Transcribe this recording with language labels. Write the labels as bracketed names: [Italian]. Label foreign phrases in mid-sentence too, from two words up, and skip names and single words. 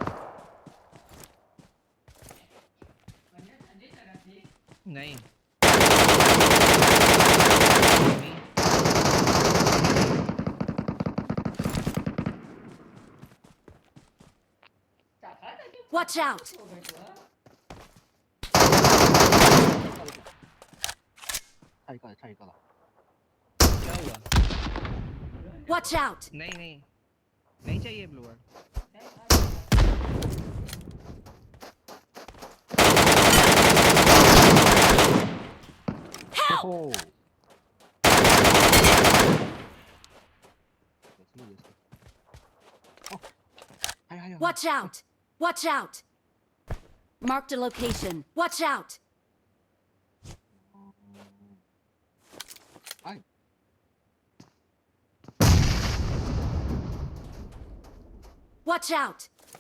[Thai] ไง [English] Watch out! [Chinese] 差一个了。 [Hindi] क्या हुआ [English] Watch out! [Hindi] नहीं नहीं नहीं चाहिए ब्लूअर [English] Help! [Chinese] 哦，也是。哦，还有。 [English] Watch out! Watch out! Marked a location. Watch out! 哎， Watch out!